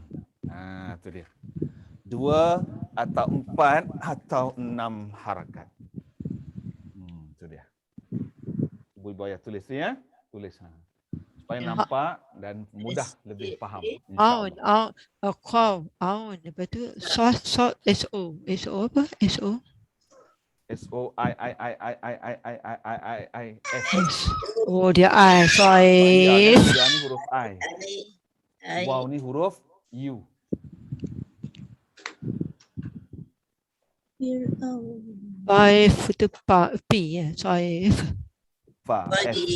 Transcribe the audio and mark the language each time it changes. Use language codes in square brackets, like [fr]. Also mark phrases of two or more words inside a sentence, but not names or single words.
[ms] Itu dia. 2 atau 4 atau 6 harakat. Itu dia. Ibu ayah tulis tu ya. Tulis. Supaya nampak dan mudah lebih faham. Aun, kau, aun. Lepas tu, S-O. S-O apa? S-O? S-O-I-I-I-I-I-I-I-I-I-S. Oh, dia I. Saif. Dia ni huruf I. Waw ni huruf U. Saif itu P ya. Saif. Fa. F.